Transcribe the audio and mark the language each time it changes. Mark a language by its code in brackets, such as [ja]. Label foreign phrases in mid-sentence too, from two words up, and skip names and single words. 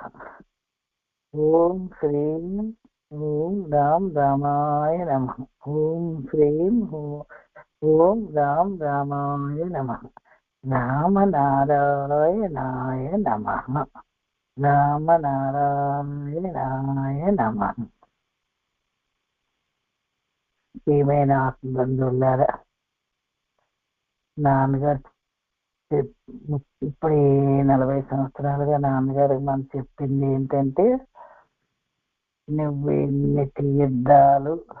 [sa] ओम श्रीं ओम राम रामाय नमः। ओम श्रीं ओम राम रामाय नमः। राम नारायणाय नमः। राम नारायणाय नमः। [te] ప్రియమైన ఆత్మబంధువులారా, నాన్నగారు ఇప్పుడు 40 సంవత్సరాలుగా నాన్నగారు మనం చెప్పింది ఏంటంటే, నువ్వు ఎన్ని తీర్థాలు